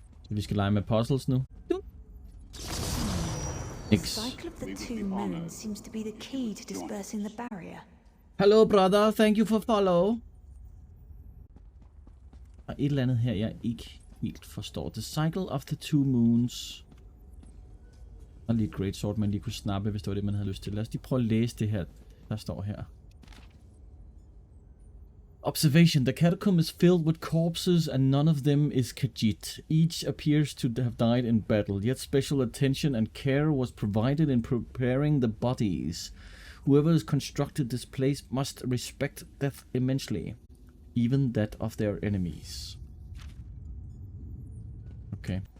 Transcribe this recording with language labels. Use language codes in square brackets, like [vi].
[da] Vi skal lege med puzzles nu. [en] The cycle of the two moons seems to be the key to dispersing the barrier. Hello brother, thank you for follow. [da] Og et eller andet her, jeg ikke helt forstår. [en] The cycle of the two moons. [da] Og lige et great sword, man lige kunne snappe, hvis det var det, man havde lyst til. Lad os lige prøve at læse det her, der står her. [en] Observation. The catacomb is filled with corpses and none of them is Khajiit. Each appears to have died in battle, yet special attention and care was provided in preparing the bodies. Whoever has constructed this place must respect death immensely, even that of their enemies. Okay.